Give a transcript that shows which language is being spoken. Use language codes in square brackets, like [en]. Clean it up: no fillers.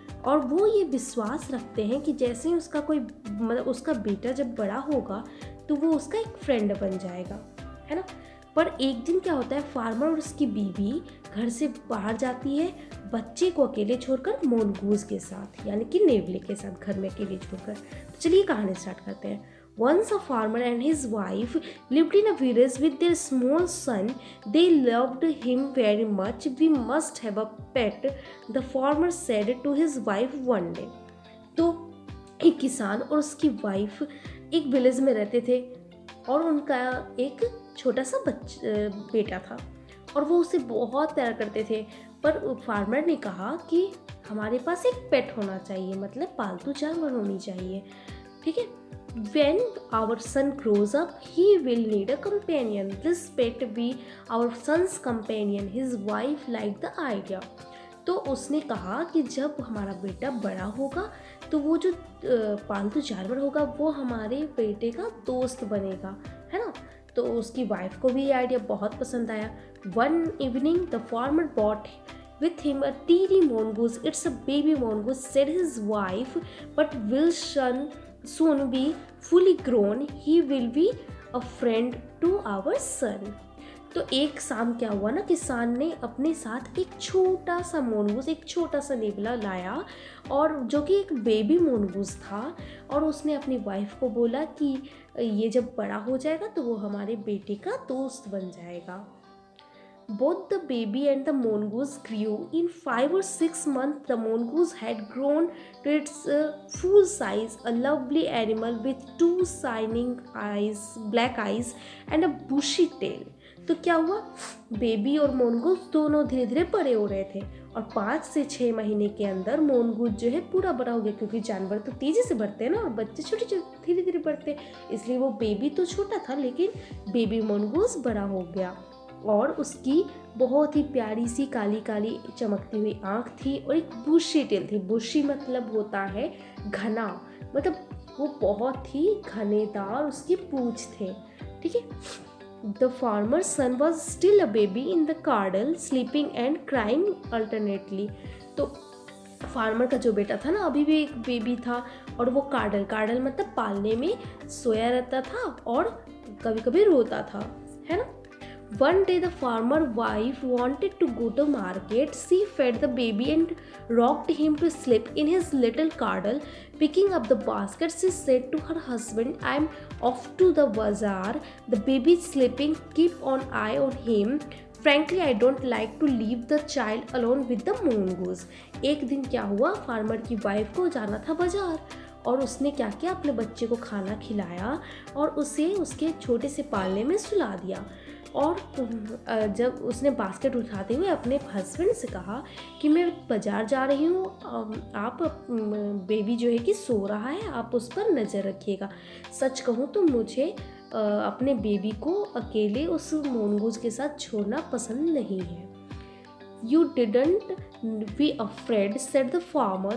[hi] और वो ये विश्वास रखते हैं कि जैसे ही उसका कोई मतलब उसका बेटा जब बड़ा होगा तो वो उसका एक फ्रेंड बन जाएगा, है ना। पर एक दिन क्या होता है, फार्मर और उसकी बीवी घर से बाहर जाती है बच्चे को अकेले छोड़कर मोनगूज के साथ, यानी कि नेवले के साथ घर में अकेले छोड़कर। तो चलिए कहानी स्टार्ट करते हैं। [en] Once a farmer and his wife lived in a village with their small son. They loved him very much. We must have a pet, the farmer said to his wife one day. [hi] तो एक किसान और उसकी wife एक village में रहते थे और उनका एक छोटा सा बेटा था और वो उसे बहुत प्यार करते थे। पर फार्मर ने कहा कि हमारे पास एक पेट होना चाहिए, मतलब पालतू जानवर होनी चाहिए, ठीक है। [en] When our son grows up, he will need a companion. This pet be our son's companion. His wife liked the idea. [hi] तो उसने कहा कि जब हमारा बेटा बड़ा होगा तो वो जो पालतू जानवर होगा वो हमारे बेटे का दोस्त बनेगा, है ना। तो उसकी वाइफ को भी ये आइडिया बहुत पसंद आया। [en] One evening, the farmer bought with him a teeny mongoose. It's a baby mongoose, said his wife, but will soon be fully grown. He will be a friend to our son. [hi] तो एक शाम क्या हुआ ना, किसान ने अपने साथ एक छोटा सा मोनगूज, एक छोटा सा नेवला लाया और जो कि एक बेबी मोनगूज था। और उसने अपनी वाइफ को बोला कि ये जब बड़ा हो जाएगा तो वो हमारे बेटे का दोस्त बन जाएगा। [en] Both the baby and the mongoose grew. In 5 or 6 months, the mongoose had grown to its full size, a lovely animal with 2 shining eyes, black eyes, and a bushy tail. [hi] तो क्या हुआ, बेबी और मोनगूज दोनों धीरे धीरे बड़े हो रहे थे और 5 से 6 महीने के अंदर मोनगूज जो है पूरा बड़ा हो गया, क्योंकि जानवर तो तेजी से बढ़ते हैं ना और बच्चे छोटे छोटे धीरे धीरे बढ़ते हैं, इसलिए वो बेबी तो छोटा था लेकिन बेबी मोनगूज बड़ा हो गया। और उसकी बहुत ही प्यारी सी काली काली चमकती हुई आँख थी और एक बुशी टेल थी। बुशी मतलब होता है घना, मतलब वो बहुत ही घनेदार उसकी पूंछ थे, ठीक है। [en] The farmer son was still a baby in the cradle, sleeping and crying alternately. [hi] तो फार्मर का जो बेटा था ना अभी भी एक बेबी था और वो कार्डल मतलब पालने में सोया रहता था और कभी कभी रोता था, है ना। [en] One day the farmer wife wanted to go to market. She fed the baby and rocked him to sleep in his little cradle. Picking up the basket, she said to her husband, "I'm off to the bazaar. The baby is sleeping. Keep an eye on him. Frankly, I don't like to leave the child alone with the mongoose." [hi] एक दिन क्या हुआ, farmer की wife को जाना था बाजार और उसने क्या किया, अपने बच्चे को खाना खिलाया और उसे उसके छोटे से पालने में सुला दिया। और जब उसने बास्केट उठाते हुए अपने हस्बैंड से कहा कि मैं बाज़ार जा रही हूँ, आप बेबी जो है कि सो रहा है, आप उस पर नज़र रखिएगा। सच कहूँ तो मुझे अपने बेबी को अकेले उस मोनगूज के साथ छोड़ना पसंद नहीं है। [en] You didn't be afraid, said the farmer.